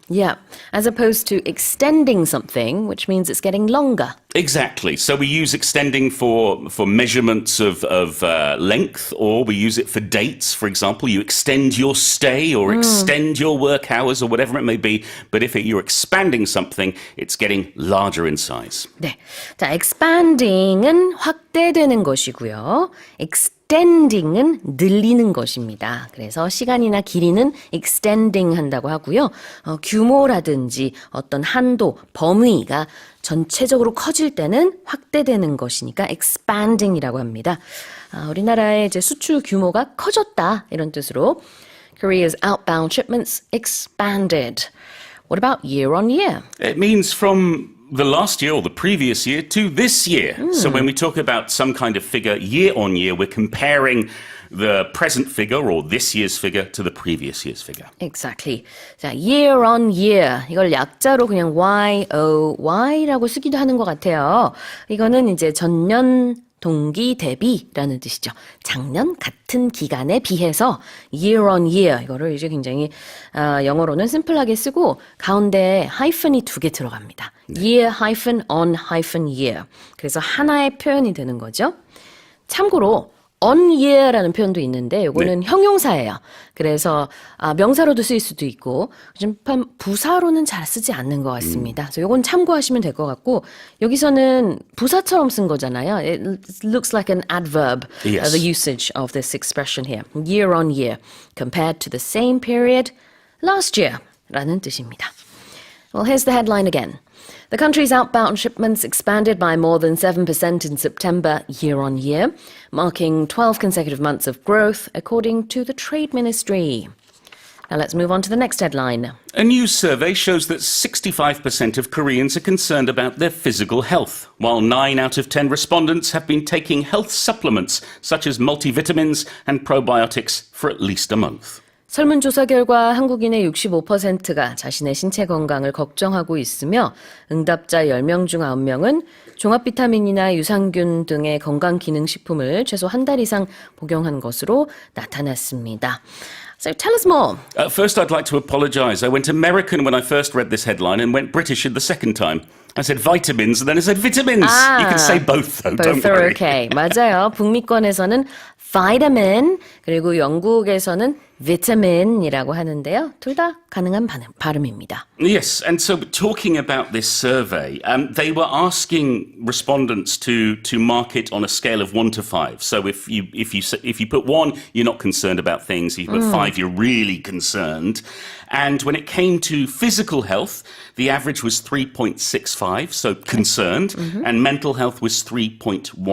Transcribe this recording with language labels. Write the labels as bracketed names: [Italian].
[English] Yeah, as opposed to extending something, which means it's getting longer. Exactly. So we use extending for measurements of length, or we use it for dates. For example, you extend your stay or extend your work hours or whatever it may be. But if you're expanding something, it's getting larger in size. [Korean] 네. 자, expanding은 확대되는 것이고요. extending은 늘리는 것입니다. 그래서 시간이나 길이는 extending 한다고 하고요. 규모라든지 어떤 한도, 범위가 전체적으로 커질 때는 확대되는 것이니까 expanding이라고 합니다. 우리나라의 이제 수출 규모가 커졌다 이런 뜻으로 [English] Korea's outbound shipments expanded. What about year on year? It means from the last year or the previous year to this year. So when we talk about some kind of figure year on year, we're comparing the present figure or this year's figure to the previous year's figure. Exactly. [Korean] 자, [English] year on year. [Korean] 이걸 약자로 그냥 YOY라고 쓰기도 하는 것 같아요. 이거는 이제 전년 동기 대비라는 뜻이죠. 작년 같은 기간에 비해서 year on year 이거를 이제 굉장히 영어로는 심플하게 쓰고 가운데에 하이픈이 2개 들어갑니다. [English] year hyphen on hyphen year. [Korean] 그래서 하나의 표현이 되는 거죠. 참고로 on year라는 표현도 있는데 이거는 형용사예요. 그래서 명사로도 쓰일 수도 있고 좀 부사로는 잘 쓰지 않는 것 같습니다. 그래서 이건 참고하시면 될 것 같고 여기서는 부사처럼 쓴 거잖아요. [English] It looks like an adverb, Yes. the usage of this expression here. Year on year, compared to the same period last year [Korean] 라는 뜻입니다. [English] Well, here's the headline again. The country's outbound shipments expanded by more than 7% in September year on year, marking 12 consecutive months of growth, according to the Trade Ministry. Now let's move on to the next headline. A new survey shows that 65% of Koreans are concerned about their physical health, while 9 out of 10 respondents have been taking health supplements such as multivitamins and probiotics for at least a month. 설문조사 결과 한국인의 65%가 자신의 신체 건강을 걱정하고 있으며 응답자 10명 중 9명은 종합 비타민이나 유산균 등의 건강기능식품을 최소 한 달 이상 복용한 것으로 나타났습니다. So tell us more. First, I'd like to apologise. I went American when I first read this headline and went British the second time. I said vitamins and then I said vitamins. You can say both though, Both don't are worry. okay. [Korean] 맞아요. 북미권에서는 vitamin 그리고 영국에서는 vitamin이라고 하는데요. 둘 다 가능한 발음입니다. [English] Yes, and so talking about this survey, they were asking respondents to mark it on a scale of 1 to 5. So if you put 1, you're not concerned about things. If you put 5, you're really concerned. And when it came to physical health, the average was 3.65, so concerned, and mental health was 3.19.